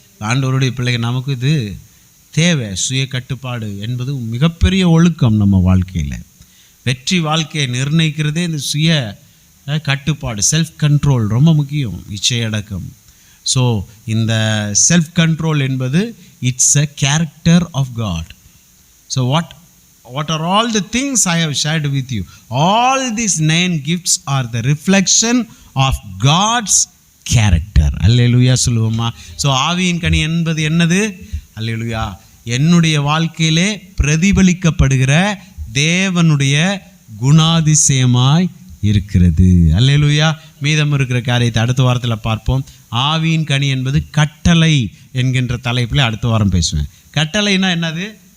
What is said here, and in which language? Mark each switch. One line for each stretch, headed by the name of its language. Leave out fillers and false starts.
Tamil: ஆண்டவருடைய பிள்ளைகள், நமக்கு இது தேவை. சுய கட்டுப்பாடு என்பது மிகப்பெரிய ஒழுக்கம். நம்ம வாழ்க்கையில் வெற்றி வாழ்க்கையை நிர்ணயிக்கிறதே இந்த சுய கட்டுப்பாடு, செல்ஃப் கண்ட்ரோல் ரொம்ப முக்கியம். இச்சையடக்கம். ஸோ இந்த செல்ஃப் கண்ட்ரோல் என்பது
English: It's a character of God. So what are all the things I have shared with you? All these 9 gifts are the reflection of God's character.
Tamil: அல்லேலூயா சொல்லுவோமா? ஸோ ஆவியின் கனி என்பது என்னது? அல்லேலூயா, என்னுடைய வாழ்க்கையிலே பிரதிபலிக்கப்படுகிற தேவனுடைய குணாதிசயமாய் இருக்கிறது. அல்லேலூயா. மீதம் இருக்கிற காரியத்தை அடுத்த வாரத்தில் பார்ப்போம். ஆவியின் கனி என்பது கட்டளை என்கின்ற தலைப்பில் அடுத்த வாரம் பேசுவேன். கட்டளைனா என்னது?